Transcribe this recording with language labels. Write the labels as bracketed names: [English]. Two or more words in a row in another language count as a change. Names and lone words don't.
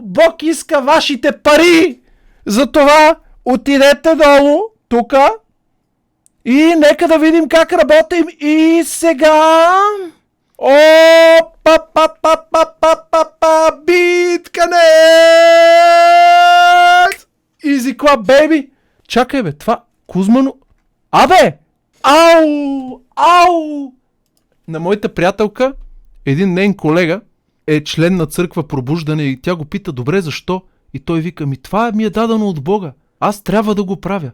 [Bulgarian] Бог иска вашите пари. Затова отидете долу, тука, и нека да видим как работим. И сега... Битканет! [English] Easy Club, baby! [Bulgarian] Чакай, бе, това... Кузмано... Ау! На моята приятелка, един нейн колега е член на църква Пробуждане и тя го пита: добре, защо? И той вика: това ми е дадено от Бога. Аз трябва да го правя.